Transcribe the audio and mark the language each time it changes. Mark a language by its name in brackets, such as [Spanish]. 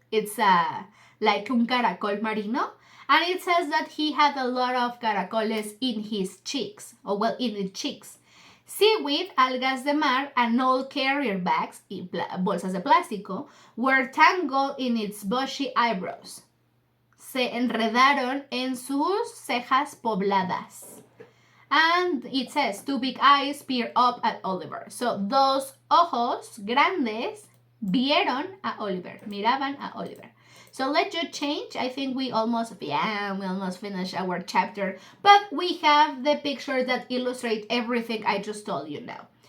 [English] It's like [Spanish] un caracol marino. [English] And it says that he had a lot of caracoles in his cheeks, in his cheeks. Seaweed, [Spanish] algas de mar, [English] and old carrier bags, [Spanish] bolsas de plástico, [English] were tangled in its bushy eyebrows. [Spanish] Se enredaron en sus cejas pobladas. [English] And it says, two big eyes peered up at Oliver. [Spanish] So, dos ojos grandes vieron a Oliver, miraban a Oliver. [English] So let's just change. I think we almost finished our chapter, but we have the picture that illustrate everything I just told you now.